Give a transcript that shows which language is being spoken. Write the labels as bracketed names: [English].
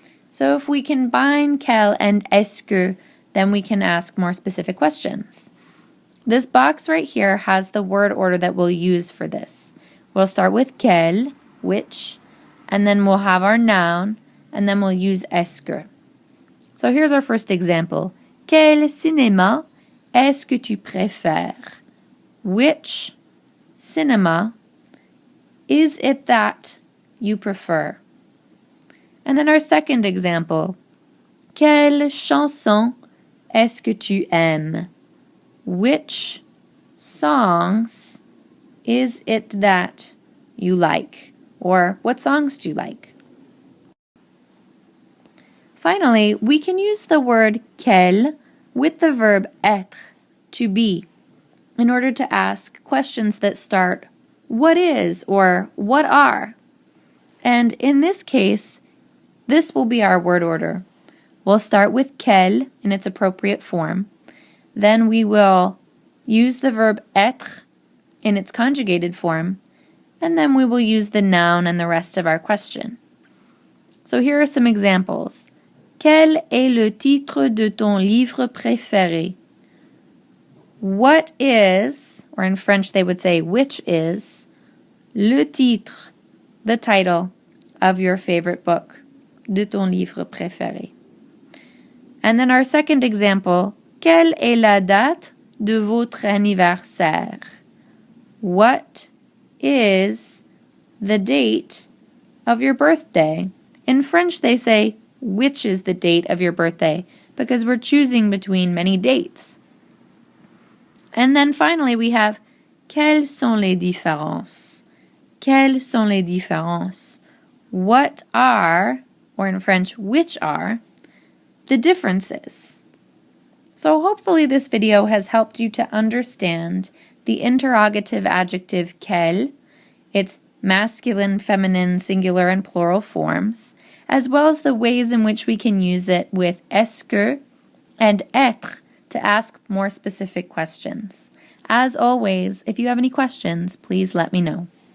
[English] So if we combine quel and est-ce que, then we can ask more specific questions. This box right here has the word order that we'll use for this. We'll start with quel, which, and then we'll have our noun, and then we'll use est-ce que. So here's our first example. [French] Quel cinéma est-ce que tu préfères? [English] Which cinema is it that you prefer? And then our second example. [French] Quelle chanson est-ce que tu aimes? [English] Which songs is it that you like? Or what songs do you like? Finally, we can use the word quel with the verb être, to be, in order to ask questions that start what is or what are. And in this case, this will be our word order. We'll start with quel in its appropriate form. Then we will use the verb être in its conjugated form. And then we will use the noun and the rest of our question. So here are some examples. [French] Quel est le titre de ton livre préféré? [English] What is, or in French they would say which is, [French] le titre, [English] the title of your favorite book, [French] de ton livre préféré. [English] And then our second example, [French] quelle est la date de votre anniversaire? [English] What is the date of your birthday? In French they say, which is the date of your birthday, because we're choosing between many dates. And then finally we have, [French] quelles sont les différences? Quelles sont les différences? [English] What are, or in French, which are, the differences? So hopefully this video has helped you to understand the interrogative adjective quel, its masculine, feminine, singular, and plural forms, as well as the ways in which we can use it with est-ce que and être to ask more specific questions. As always, if you have any questions, please let me know.